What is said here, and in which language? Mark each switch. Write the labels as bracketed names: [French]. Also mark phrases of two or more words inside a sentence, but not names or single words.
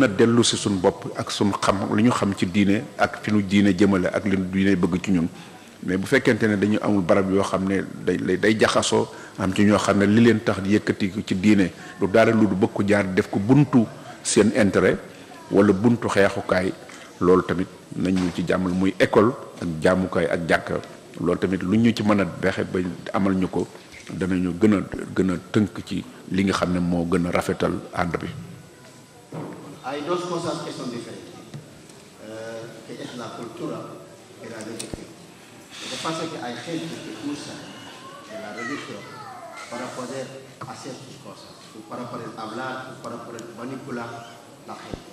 [Wolof] a dellu si suñu bopp ak suñu xam li ñu xam ci diine ak fi nu diine jëmale ak li nu diine bëgg ci ñun mais bu fekkente ne dañu amul barab yoo xam ne day jaxasoo am ci ñoo xam ne li leen tax yëkkati ci diine du dara lu du bëgg ko jaar def ko buntu seen intérêt wala buntu xeexukaay loolu tamit nañ ñu ci jàmmal muy école ak jaamukaay ak jàkka loolu tamit lu ñu ci mën a bexe ba amal ñu ko danañu gën a tënk ci li nga xam ne moo gën a rafetal ànd bi. [Spanish] Hay dos cosas que son diferentes, que es la cultura y la religión. Lo que pasa es que hay gente que usa la religión para poder hacer sus cosas, o para poder hablar, o para poder manipular la gente.